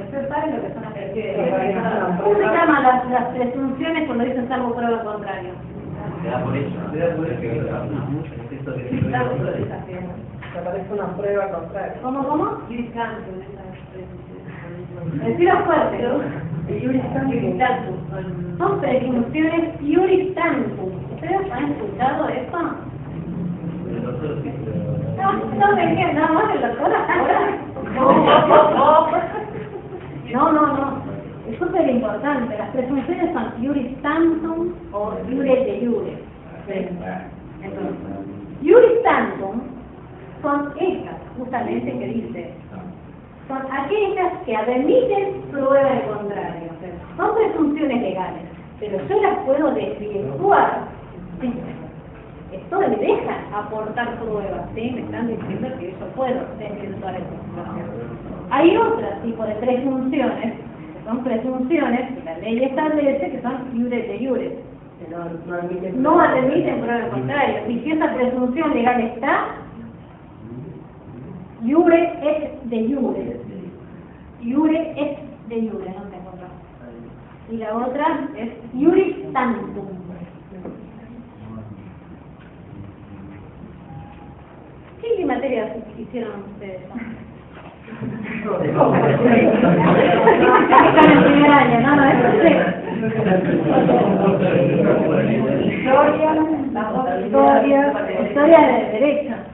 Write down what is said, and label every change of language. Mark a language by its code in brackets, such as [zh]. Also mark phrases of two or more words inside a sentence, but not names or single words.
[es] ¿Ustedes saben lo que son las presunciones? ¿Cómo se llaman las presunciones cuando dicen salvo prueba en contrario? Se da por hecho. Aparece una prueba contraria. ¿Cómo? Decirlo fuerte, ¿no? Son presunciones [la] iuris tantum. [es] ¿Ustedes han escuchado eso? No me quedan nada más de la sola. No. Es súper importante. Las presunciones son [la] iuris tantum [es] o [la] iure de iure. [es] Entonces, [la] iuris tantum [es] son estas, justamente, que dice. Son aquellas que admiten prueba de contrario. Son presunciones legales, pero yo las puedo desvirtuar. ¿Sí? Esto me deja aportar pruebas, ¿sí? Me están diciendo que yo puedo desvirtuar esa situación. Hay otro tipo de presunciones, que son presunciones que la ley establece que son [la] iure de iure. [es] No admiten prueba de contrario. Y si esa presunción legal está, [la] iure et de iure. Iure et de iure, [es] no tengo otra. Y la otra es [la] iuris tantum. [es] ¿Qué materias hicieron ustedes? Están en primer año, ¿no? Eso sí. Historia de derecho.